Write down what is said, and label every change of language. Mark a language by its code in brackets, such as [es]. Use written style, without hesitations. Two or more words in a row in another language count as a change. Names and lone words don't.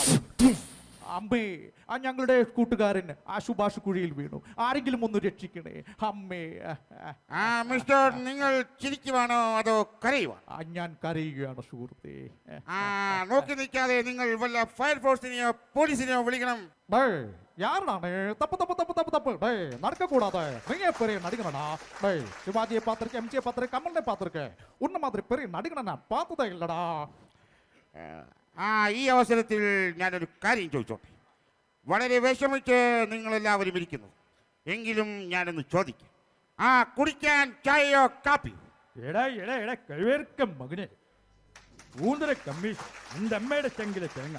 [ml] അമ്മേ, ഞങ്ങളുടെ കൂട്ടുകാരൻ ആ സുഭാഷ് കുഴിയിൽ വീണു. ആരെങ്കിലും ഒന്ന് രക്ഷിക്കണേ അമ്മേ. മിസ്റ്റർ, നിങ്ങൾ ചിരിക്കുവാണോ അതോ കരയുവാണോ? ഞാൻ കരയുകയാണ് സുഹൃത്തേ. നോക്കി നിൽക്കാതെ നിങ്ങൾ വല്ല ഫയർഫോഴ്സിനെയോ പോലീസിനെയോ വിളിക്കണം. [ta] யாருடானே தப்பு தப்பு தப்பு தப்பு தப்பு டேய் நடக்கக்கூடாது. நீயே பெரிய நடிகனடா. டேய், சிவாஜியை பார்த்துருக்கேன், எம்ஜியை பார்த்துருக்கேன், கமலை பார்த்துருக்கேன். உன்ன மாதிரி பெரிய நடிகனை நான் பார்த்ததே இல்லடா. [ml] ഈ അവസരത്തിൽ ഞാനൊരു കാര്യം ചോദിച്ചോട്ടെ. വളരെ വിഷമിച്ച് നിങ്ങളെല്ലാവരും ഇരിക്കുന്നു. എങ്കിലും ഞാനൊന്ന് ചോദിക്കാം. കുടിക്കാൻ ചായയോ കാപ്പിയോ? എടാ എടാ എടാ കഴിവേർക്ക മകനെ, ഊന്തര കമ്മീഷൻ എൻ്റെ അമ്മയുടെ ചെങ്കിലെ തേങ്ങ.